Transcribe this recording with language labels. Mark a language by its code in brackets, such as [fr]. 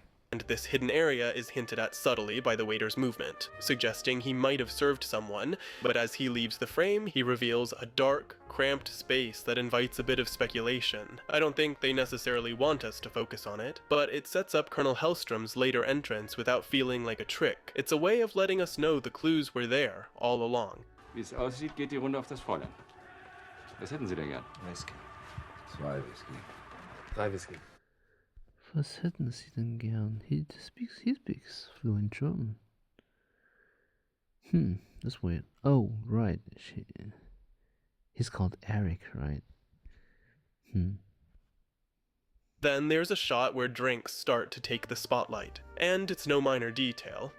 [en] And this hidden area is hinted at subtly by the waiter's movement, suggesting he might have served someone, but as he leaves the frame, he reveals a dark, cramped space that invites a bit of speculation. I don't think they necessarily want us to focus on it, but it sets up Colonel Hellstrom's later entrance without feeling like a trick. It's a way of letting us know the clues were there all along. [de] Wie es aussieht, geht die Runde auf das Fräulein. Was hätten Sie denn gern? Whisky. 2 Whisky. 3 Whisky. Was hätten Sie denn gern? [en] He speaks fluent German. That's weird. Oh, right. He's called Eric, right? Then there's a shot where drinks start to take the spotlight, and it's no minor detail.